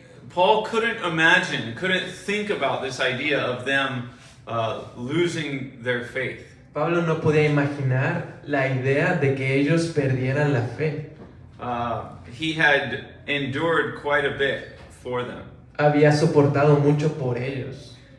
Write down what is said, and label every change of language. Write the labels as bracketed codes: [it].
[en] Paul couldn't think about this idea of them losing their faith. [es] Pablo no podía imaginar la idea de que ellos perdieran la fe. [en] He had endured quite a bit for them. [es] Había soportado mucho por ellos.